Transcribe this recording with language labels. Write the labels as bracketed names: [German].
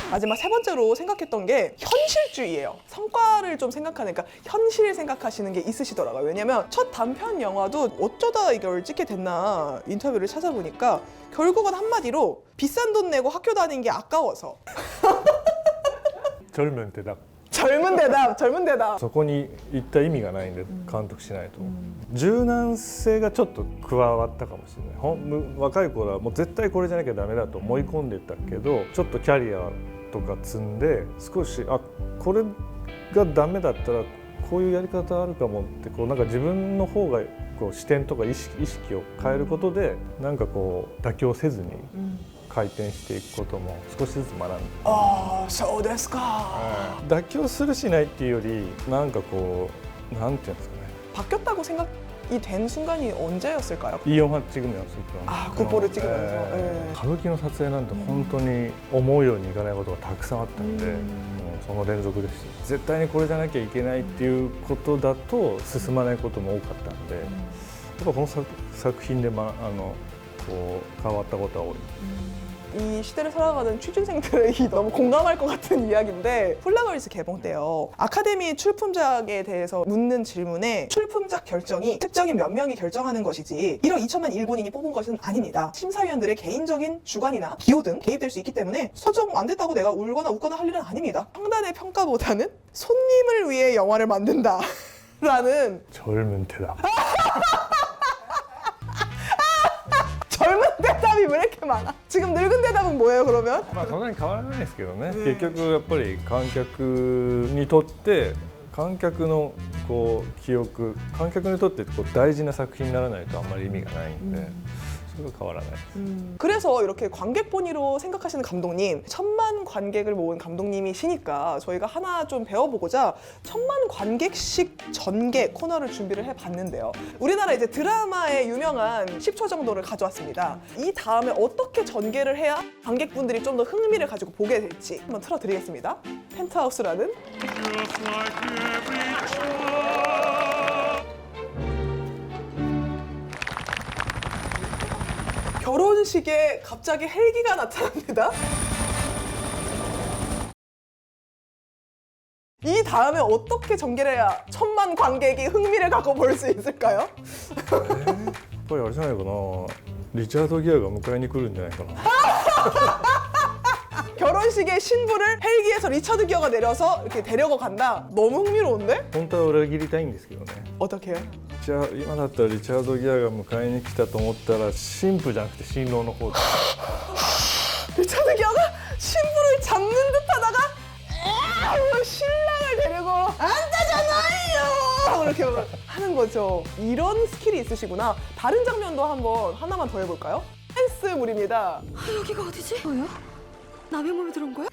[Korean] 마지막 세 번째로 생각했던 게 현실주의예요. 성과를 좀 생각하는, 그러니까 현실 생각하시는 게 있으시더라고요. 왜냐면 첫 단편 영화도 어쩌다 이걸 찍게 됐나 인터뷰를 찾아보니까 결국은 한마디로 비싼 돈 내고 학교 다닌 게 아까워서. 젊은 대답. 젊은 대답, 젊은 대답. [Japanese] そこに行った意味がないんで監督しないと、柔軟性がちょっと加わったかもしれない若い頃はもう絶対これじゃなきゃダメだと思い込んでたけど、ちょっとキャリアとか積んで少しこれがダメだったらこういうやり方あるかもってこうなんか自分の方がこう視点とか意識を変えることでなんかこう妥協せずに回転していくことも少しずつ学んで、ああ、そうですか。妥協するしないっていうよりなんかこうなんていうんですかね [Korean] 바뀌었다고 생각이 된 순간이 언제였을까요? 이 영화 찍으면서 국보를 찍으면서. 예. [Japanese] 歌舞伎の撮影なんて本当に思うようにいかないことがたくさんあったので、もうその連続です。絶対にこれじゃなきゃいけないっていうことだと進まないことも多かったので、やっぱこの作品でこう変わったことは多い。 [Korean] 이 시대를 살아가는 취준생들이 너무 공감할 것 같은 이야기인데, 폴라걸스 개봉 때요, 아카데미 출품작에 대해서 묻는 질문에 출품작 결정이 특정인 몇 명이 결정하는 것이지 1억 2천만 일본인이 뽑은 것은 아닙니다. 심사위원들의 개인적인 주관이나 기호 등 개입될 수 있기 때문에 서정 안 됐다고 내가 울거나 웃거나 할 일은 아닙니다. 평단의 평가보다는 손님을 위해 영화를 만든다 라는 젊은 대답. 젊은 대답이 왜 이렇게 많아? 지금 늙은 대답은 뭐예요, 그러면? [Japanese] まあそんなに変わらないですけどね、結局やっぱり観客にとって観客のこう記憶、観客にとってこう大事な作品にならないとあんまり意味がないんで、それは変わらないです。 [Korean] 그래서 이렇게 관객 본위로 생각하시는 감독님, 1000만 관객을 모은 감독님이시니까 저희가 하나 좀 배워보고자 1000만 관객식 전개 코너를 준비를 해봤는데요. 우리나라 이제 드라마의 유명한 10초 정도를 가져왔습니다. 이 다음에 어떻게 전개를 해야 관객분들이 좀 더 흥미를 가지고 보게 될지 한번 틀어드리겠습니다. 펜트하우스라는 결혼식에 갑자기 헬기가 나타납니다. 이 다음에 어떻게 전개를 해야 1000만 관객이 흥미를 갖고 볼 수 있을까요? [Japanese] やっぱりあれじゃないかな、リチャード・ギアが迎えに来るんじゃないかな。 [Korean] 결혼식의 신부를 헬기에서 리처드 기어가 내려서 이렇게 데려가 간다. 너무 흥미로운데? [Japanese] 本当は裏切りたいんですけどね。 [Korean] 어떻게 해요? [Japanese] じゃあ今だったらリチャード・ギアが迎えに来たと思ったら新婦じゃなくて新郎の方で [Korean] 리처드 기어가 신부를 잡는 듯 하다가 신랑을 데리고 안다잖아요! 이렇게 하는 거죠. 이런 스킬이 있으시구나. 다른 장면도 한번 하나만 더 해볼까요? 댄스물입니다. 여기가 어디지? 뭐야? 남의 몸에 들어온 거야?